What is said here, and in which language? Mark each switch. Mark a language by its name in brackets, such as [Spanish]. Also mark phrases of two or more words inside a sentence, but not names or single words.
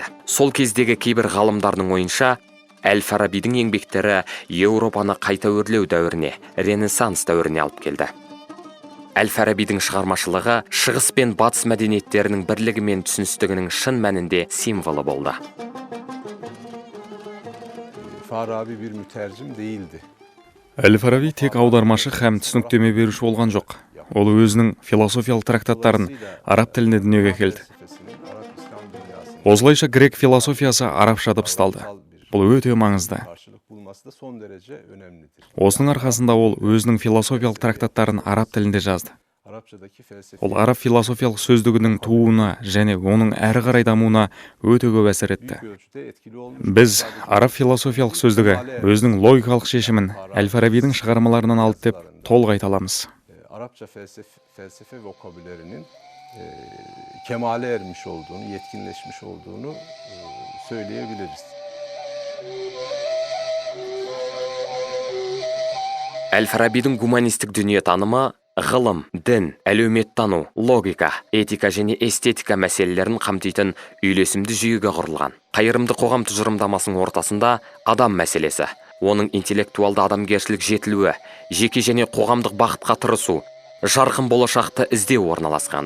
[Kazakh] Сол кездегі кейбір ғалымдардың ойынша, Әл-Фарабидің еңбектері Еуропаны қайта өрлеу дәуіріне, Ренессанс дәуіріне алып келді. Әл-Фарабидің шығармашылығы шығыс пен батыс мәдениеттерінің бірлігі мен түсіністігінің шын мәнінде символы болды. [Turkish] Farabi bir mütercim değildi. [Kazakh] Әл-Фараби тек аудармашы һәм түсініктеме беруші болған жоқ. Ол өзінің философиялық трактаттарын араб тілінде дүниеге келді. Осылайша грек философиясы арабша дыбысталды. Бұл өте маңызды. Осының арқасында ол өзінің философиялық трактаттарын араб тілінде жазды. Ол араб философиялық сөздігінің тууына және оның әрі қарай дамуына өте көп әсер етті. Біз араб философиялық сөздігі өзінің логикалық шешімін Әл-Фарабидің шығармаларынан алды деп толық айта аламыз. [Turkish] Arapça felsefe vokabülerinin kemale ermiş olduğunu, yetkinleşmiş olduğunu söyleyebiliriz. [Kazakh] Әл-Фарабидің гуманистік дүниетанымы ғылым, дін, әлеуметтану, логика, этика және эстетика мәселелерін қамтитын үйлесімді жүйеге құрылған. Қайырымды қоғам тұжырымдамасының ортасында адам мәселесі, оның интеллектуалды адамгершілік жетілуі, жеке және қоғамдық бақытқа тырысу, жарқын болашақты іздеу орналасқан.